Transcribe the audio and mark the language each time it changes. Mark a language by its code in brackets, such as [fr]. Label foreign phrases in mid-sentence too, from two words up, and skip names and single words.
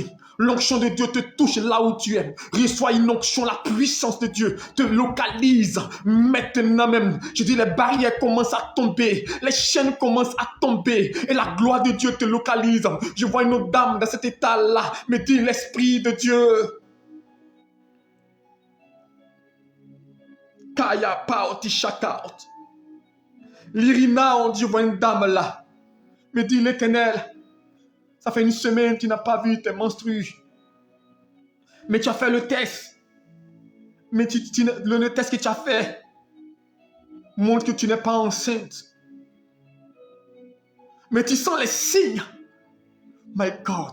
[fr] L'onction de Dieu te touche là où tu es. Reçois une onction, la puissance de Dieu te localise maintenant même. Je dis, les barrières commencent à tomber. Les chaînes commencent à tomber. Et la gloire de Dieu te localise. Je vois une autre dame dans cet état-là. Me dit l'Esprit de Dieu. Kaya paoti shakaot. L'Irina, on dit, je vois une dame là. Me dit l'Éternel. Ça fait une semaine que tu n'as pas vu tes menstrues. Mais tu as fait le test. Mais le test que tu as fait montre que tu n'es pas enceinte. Mais tu sens les signes. [en] My God.